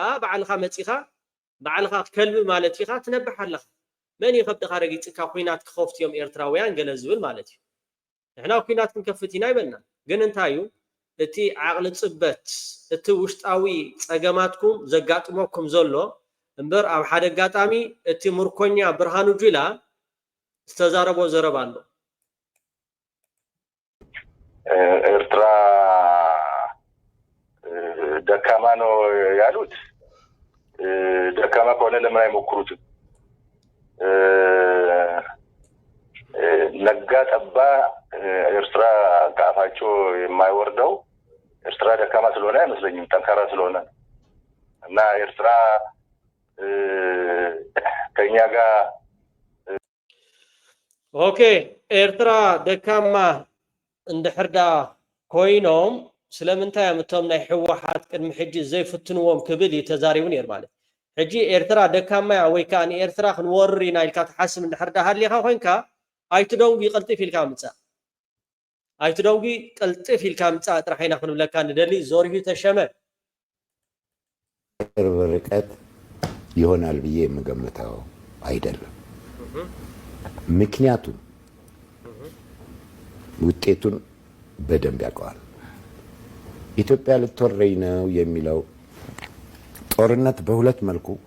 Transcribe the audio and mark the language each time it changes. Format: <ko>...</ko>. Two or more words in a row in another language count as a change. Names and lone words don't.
<ti>በዓልኻ መፂኻ በዓልኻ ከልቢ ማለት ኢኻ ትነብሕ ኣለኻ መን ይኸብድኻ ረጊፅካ ኩናት ክኸፍት እዮም ኤርትራውያን ገለ ዝብል ማለት እዩ ንሕና ኩናት ክንከፍት ኢና ይበልና ግን እንታይ እዩ እቲ ዓቕሊ ፅበት እቲ ውሽጣዊ ፀገማትኩም ዘጋጥመኩም ዘሎ እምበር ኣብ ሓደ ኣጋጣሚ እቲ ምርኮኛ ብርሃኑ ጁላ ዝተዛረቦ ዘረባ ኣሎ</ti> <am>ኤርትራ ደካማ ነው ያሉት ደካማ ከሆነ ለምን አይሞክሩትም ነጋ ጠባ ኤርትራ ከአፋቸው የማይወርደው ኤርትራ ደካማ ስለሆነ አይመስለኝም ጠንካራ ስለሆነ እና ኤርትራ ከኛ ጋር</am> <ti>ኦኬ ኤርትራ ደካማ እንድሕርዳ ኮይኖም ስለምንታይ ኣምቶም ናይ ሕወሓት ቅድሚ ሕጂ ዘይፍትንዎም ክብል ተዛሪቡ ነይሩ ማለት ሕጂ ኤርትራ ደካማ ወይ ከዓ ንኤርትራ ክንወርር ኢና ኢልካ ትሓስብ እንድሕር ዳ ሃልኻ ኮይንካ ኣይትደውጊ ቅልጥፍ ኢልካ ምፃእ ኣይትደውጊ ቅልጥፍ ኢልካ ምፃእ ጥራሕ ኢና ክንብለካ ንደሊ ዘሪሁ ተሸመ</ti> <am>ቅርብ ርቀት ይሆናል ብዬ የምገምተው አይደለም ምክንያቱም ውጤቱን በደንብ ያውቀዋል ኢትዮጵያ ልትወረኝ ነው የሚለው ጦርነት በሁለት መልኩ</am>